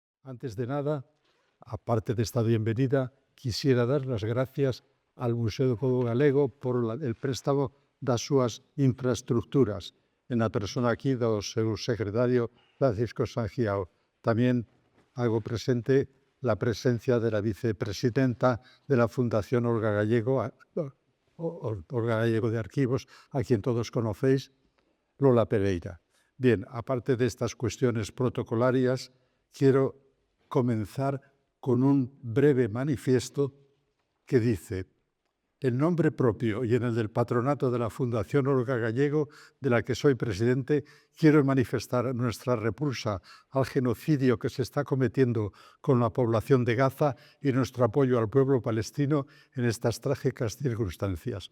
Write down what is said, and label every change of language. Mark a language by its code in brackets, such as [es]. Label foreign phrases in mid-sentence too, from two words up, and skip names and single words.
[es] Antes de nada, aparte de esta bienvenida, quisiera dar las gracias al Museo do Pobo Galego por el préstamo [gl] das súas infraestructuras, [es] en la persona aquí [gl] do seu secretario [es] Francisco Sangiao. También hago presente la presencia de la vicepresidenta de la Fundación Olga Gallego de Archivos, a quien todos conocéis, Lola Pereira. Bien, aparte de estas cuestiones protocolarias, quiero comenzar con un breve manifiesto que dice: en nombre propio y en el del patronato de la Fundación Olga Gallego, de la que soy presidente, quiero manifestar nuestra repulsa al genocidio que se está cometiendo con la población de Gaza y nuestro apoyo al pueblo palestino en estas trágicas circunstancias.